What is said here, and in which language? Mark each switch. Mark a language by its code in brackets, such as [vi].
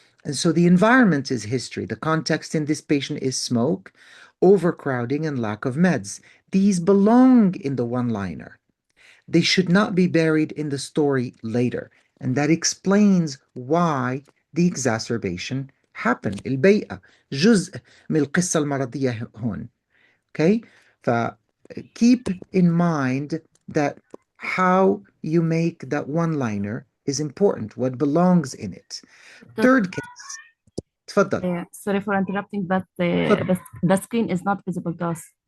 [en] And so the environment is history. The context in this patient is smoke, overcrowding, and lack of meds. These belong in the one-liner. They should not be buried in the story later. And that explains why the exacerbation happened. [ar] البيئة جزء من القصة المرضية هون. [en] Okay? ف keep in mind that how you make that one-liner is important, what belongs in it. Third case. تفضل. Sorry for interrupting, but [ar] تفضل. [en] the screen is not visible to us.